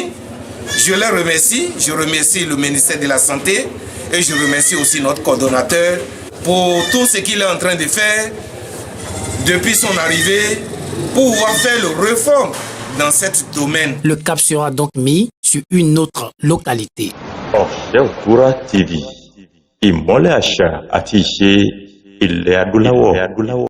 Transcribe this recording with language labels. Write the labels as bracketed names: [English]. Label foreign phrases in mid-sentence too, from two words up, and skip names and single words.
[French] Je les remercie, je remercie le ministère de la Santé et je remercie aussi notre coordonnateur pour tout ce qu'il est en train de faire depuis son arrivée pour pouvoir faire le réforme dans ce domaine. Le cap sera donc mis sur une autre localité. [Yoruba] Ọ̀fẹ́ Òwúrọ̀ TV, ìmọ́lẹ̀ àṣà àti ìṣe ilẹ̀ adúláwọ̀.